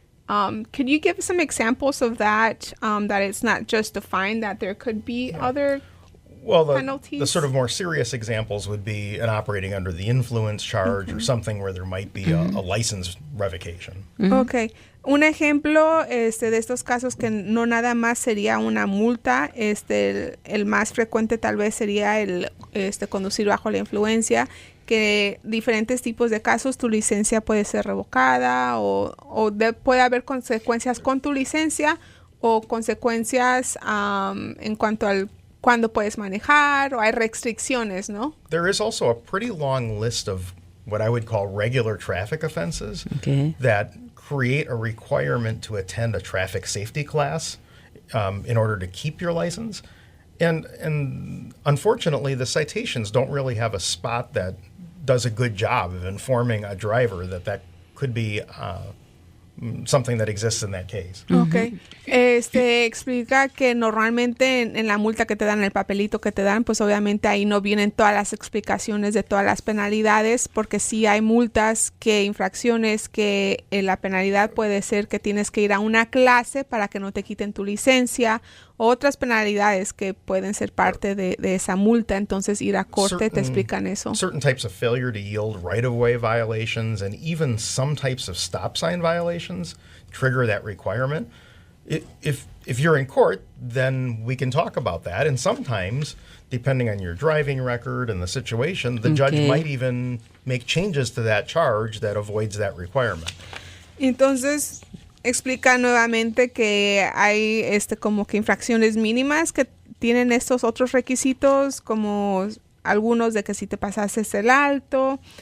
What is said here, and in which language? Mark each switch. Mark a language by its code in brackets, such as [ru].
[en] Could you give some examples of that, that it's not just a fine, that there could be other Well, penalties? the sort of more serious examples would be an operating under the influence charge or something where there might be a license revocation. Okay. [es] Un ejemplo de estos casos que no nada más sería una multa, el más frecuente tal vez sería el conducir bajo la influencia, que diferentes tipos de casos tu licencia puede ser revocada o puede haber consecuencias con tu licencia o consecuencias en cuanto al cuándo puedes manejar o hay restricciones, ¿no? [en] There is also a pretty long list of what I would call regular traffic offenses that create a requirement to attend a traffic safety class in order to keep your license. And unfortunately, the citations don't really have a spot that does a good job of informing a driver that could be something that exists in that case. Okay. [es] Explica que normalmente en la multa que te dan, el papelito que te dan, pues obviamente ahí no vienen todas las explicaciones de todas las penalidades, porque sí hay multas, infracciones que la penalidad puede ser que tienes que ir a una clase para que no te quiten tu licencia, otras penalidades que pueden ser parte de esa multa, entonces ir a corte te explican eso. [en] Certain types of failure to yield right-of-way violations and even some types of stop sign violations trigger that requirement. If you're in court, then we can talk about that, and sometimes, depending on your driving record and the situation, the judge might even make changes to that charge that avoids that requirement. [es] Entonces, explica nuevamente que hay como que infracciones mínimas que tienen estos otros requisitos, como algunos de que si te pasaste el alto.